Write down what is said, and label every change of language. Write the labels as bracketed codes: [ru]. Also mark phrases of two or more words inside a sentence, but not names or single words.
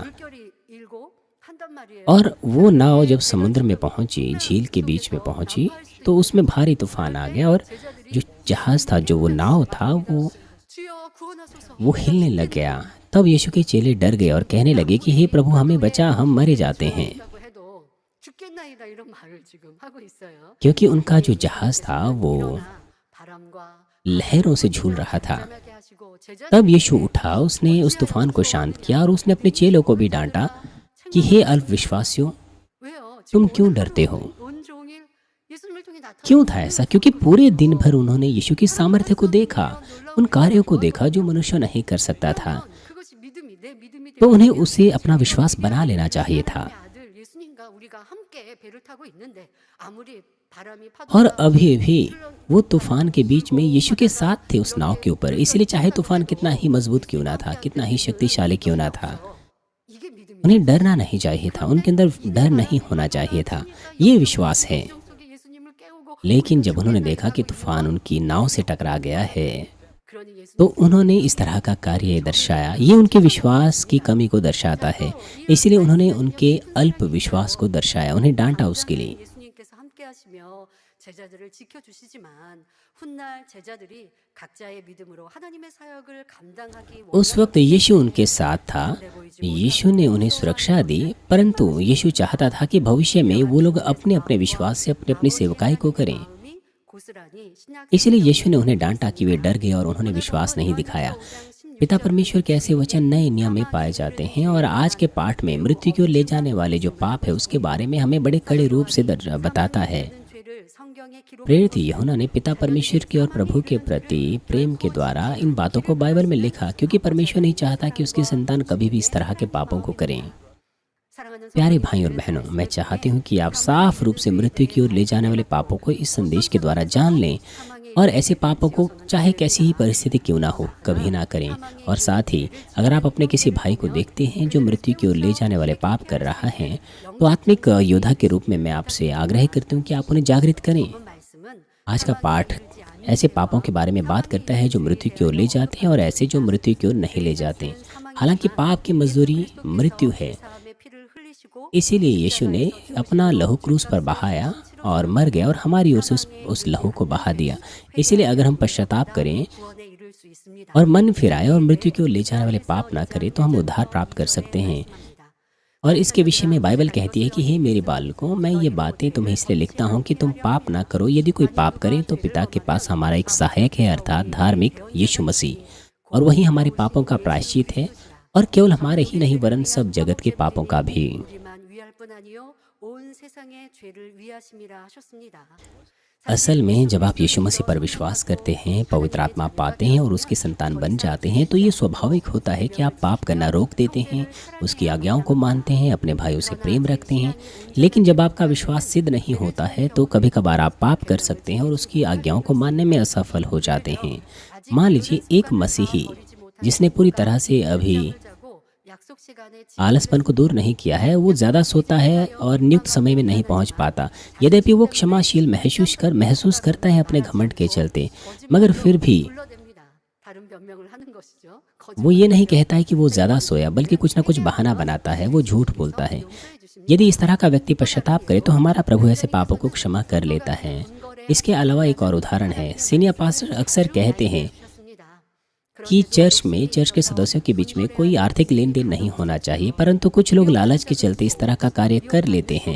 [ko] 물결이 일고 한단 말이에요. [hi] और वो नाव जब समुद्र में पहुंची, झील के बीच में पहुंची, तो उसमें भारी तूफान आ गया और जो जहाज था, जो वो नाव था, [ko] 주여 구원하소서. [hi] वो हिलने लग गया। तब यीशु के चेले डर गए और कहने लगे कि हे प्रभु, हमें बचा, हम मरे जाते हैं। [ko] 라고 해도 죽겠나이다 이런 말을 지금 하고 있어요. [hi] क्योंकि उनका जो जहाज था वो [ko] 일어나 바람과 [hi] लहरों से झूल रहा था। [ko] 바람하게 하시고 제자들이 [hi] तब यीशु उठा, उसने उस तूफान को शांत किया और उसने अपने चेलों को भी डांटा कि हे अल्पविश्वासियों, [ko] 왜요? [hi] तुम [ko] 지금 [hi] क्यों डरते हो? [ko] 온종일 예수님을 통해 나타난 [hi] क्यों था ऐसा? क्योंकि पूरे दिन भर उन्होंने यीशु की सामर्थ्य को देखा, उन कार्यों को देखा जो मनुष्य नहीं कर सकता था। [ko] 그것이 믿음이 내 믿음이 [hi] तो उन्हें उसे अपना विश्वास बना लेना चाहिए था। [ko] 내 아들 예수님과 우리가 함께 배를 타고 있는데 아무리 바람이 [hi] और [ko] 파도가 [hi] अभी भी वो तूफान के बीच में यीशु के साथ थे उस नाव के ऊपर। इसलिए चाहे तूफान कितना ही मजबूत क्यों ना था, कितना ही शक्तिशाली क्यों ना था, [ko] 이게 믿음이에요. [hi] उन्हें डरना नहीं चाहिए था, उनके अंदर डर नहीं होना चाहिए था। ये विश्वास है। [ko] 속에 [hi] लेकिन जब उन्होंने देखा कि तूफान उनकी नाव से टकरा गया है [ko] 그러니 예수님 [hi] तो उन्होंने इस तरह का कार्य दर्शाया। ये उनके विश्वास की कमी को दर्शाता है, इसलिए उन्होंने उनके अल्प विश्वास को दर्शाया, उन्हें डांटा उसके लिए। [ko] 예수님께서 함께 하시며 제자들을 지켜주시지만 훗날 제자들이 각자의 믿음으로 하나님의 사역을 감당하기 [hi] उस वक्त यीशु उनके साथ था, यीशु ने उन्हें सुरक्षा दी, परंतु यीशु चाहता था कि भविष्य में वो लोग अपने अपने विश्वास से अपनी अपनी सेवकाई को करें। [ko] 마음이 고스란히 신약 [hi] इसलिए यीशु ने उन्हें डांटा कि वे डर गए और उन्होंने विश्वास नहीं दिखाया। पिता परमेश्वर के ऐसे वचन नए नियम में पाए जाते हैं और आज के पाठ में मृत्यु की ओर ले जाने वाले जो पाप है उसके बारे में हमें बड़े कड़े रूप से बताता है। [ko] 죄를 성경에 기록 [hi] प्रेरित यूहन्ना ने पिता परमेश्वर की और प्रभु के प्रति प्रेम के द्वारा इन बातों को बाइबल में लिखा, क्योंकि परमेश्वर नहीं चाहता कि उसकी संतान कभी भी इस तरह के पापों को करें। [ko] 사랑하는 [hi] प्यारे भाई और बहनों, मैं चाहती हूँ कि आप साफ रूप से मृत्यु की ओर ले जाने वाले पापों को इस संदेश के द्वारा जान लें और ऐसे पापों को चाहे कैसी ही परिस्थिति क्यों ना हो कभी ना करें। और साथ ही अगर आप अपने किसी भाई को देखते हैं जो मृत्यु की ओर ले जाने वाले पाप कर रहा है तो आत्मिक योद्धा के रूप में मैं आपसे आग्रह करती हूँ कि आप उन्हें जागृत करें। [ko] 말씀은 [hi] आज का पाठ ऐसे पापों के बारे में बात करता है जो मृत्यु की ओर ले जाते हैं और ऐसे जो मृत्यु की ओर नहीं ले जाते। हालांकि पाप की मजदूरी मृत्यु है, [ko] 사람의 피를 흘리시고 [hi] इसीलिए यीशु ने अपना लहू क्रूस पर बहाया और मर गया और हमारी ओर से उस लहू को बहा दिया। इसीलिए अगर हम पश्चाताप करें [ko] 구원에 이를 수 있습니다. [hi] और मन फिराए और मृत्यु की ओर ले जाने वाले पाप ना करें तो हम उद्धार प्राप्त कर सकते हैं। और इसके विषय में बाइबल कहती है कि हे मेरे बालकों, मैं ये बातें तुम्हें इसलिए लिखता हूँ कि तुम पाप ना करो। यदि कोई पाप करे तो पिता के पास हमारा एक सहायक है, अर्थात धार्मिक यीशु मसीह, और वही हमारे पापों का प्रायश्चित है, और केवल हमारे ही नहीं वरन सब जगत के पापों का भी। [ko] 우리만 위할 뿐 아니요 온 세상의 죄를 위하심이라 하셨습니다. [hi] असल में जब आप यीशु मसीह पर विश्वास करते हैं, पवित्र आत्मा पाते हैं और उसकी संतान बन जाते हैं तो ये स्वाभाविक होता है कि आप पाप करना रोक देते हैं, उसकी आज्ञाओं को मानते हैं, अपने भाइयों से प्रेम रखते हैं। लेकिन जब आपका विश्वास सिद्ध नहीं होता है तो कभी कभार आप पाप कर सकते हैं और उसकी आज्ञाओं को मानने में असफल हो जाते हैं। मान लीजिए एक मसीही जिसने पूरी तरह से अभी [ko] 자고 약속 시간에 [hi] आलसपन को दूर नहीं किया है, वो ज़्यादा सोता है और नियुक्त समय में नहीं पहुंच पाता। यद्यपि वो क्षमाशील महसूस करता है अपने घमंड के चलते, मगर फिर भी [ko] 불러댑니다. 다른 변명을 하는 것이죠. [hi] वो ये नहीं कहता है कि वो ज़्यादा सोया, बल्कि कुछ ना कुछ बहाना बनाता है, वो झूठ बोलता है। यदि इस तरह का व्यक्ति पश्चाताप करे तो हमारा प्रभु ऐसे पापों को क्षमा कर लेता है। इसके अलावा एक और उदाहरण है। [en] senior pastor [hi] अक्सर कहते हैं कि चर्च के सदस्यों के बीच में कोई आर्थिक लेन देन नहीं होना चाहिए, परंतु कुछ लोग लालच के चलते इस तरह का कार्य कर लेते हैं।